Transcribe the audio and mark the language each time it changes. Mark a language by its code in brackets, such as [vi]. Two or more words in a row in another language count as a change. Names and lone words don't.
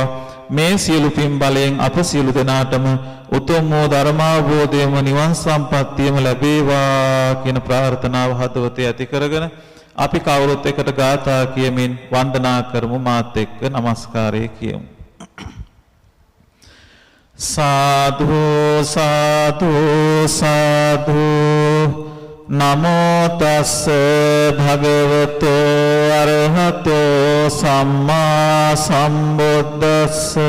[si] මේ සියලු පින් බලයෙන් අප සියලු දෙනාටම උතුම් වූ ධර්මාවබෝධයම නිවන් සම්පත්තියම ලැබේවා කියන ප්‍රාර්ථනාව හදවතේ ඇති කරගෙන අපි කවුරුත් එකට ගාථා කියමින් වන්දනා කරමු. මාත් එක්ක নমස්කාරය කියමු. [pi] සාදු සාදු සාදු නමෝ තස්ස භගවතෝ අරහතෝ සම්මා සම්බුද්දස්ස